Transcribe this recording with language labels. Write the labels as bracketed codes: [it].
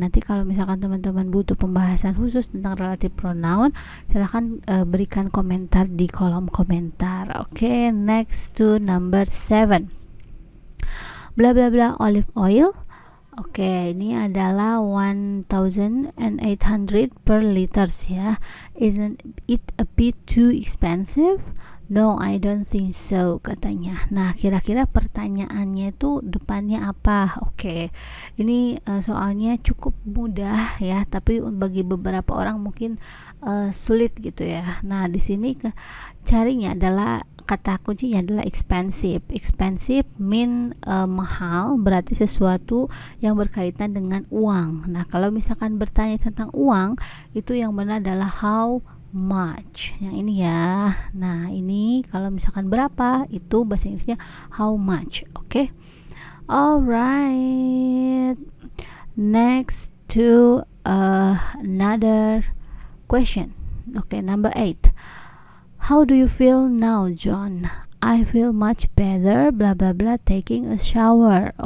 [id] Nanti kalau misalkan teman-teman butuh pembahasan khusus tentang relative pronoun, silahkan berikan komentar di kolom komentar. [en] Next to number 7. Bla bla bla olive oil. [id] Ini adalah 1,800 per liters ya. [en] Isn't it a bit too expensive? No, I don't think so, katanya. [id] Nah, kira-kira pertanyaannya itu depannya apa? Ini soalnya cukup mudah ya, tapi bagi beberapa orang mungkin sulit gitu ya. Nah, di sini carinya adalah kata kuncinya adalah expensive. Expensive mean mahal, berarti sesuatu yang berkaitan dengan uang. Nah, kalau misalkan bertanya tentang uang, itu yang benar adalah how much. Yang ini ya. Nah, ini kalau misalkan berapa, itu bahasa Inggrisnya how much. [en] Alright. Next to another question. Number 8. How do you feel now, John? I feel much better, bla bla bla, taking a shower.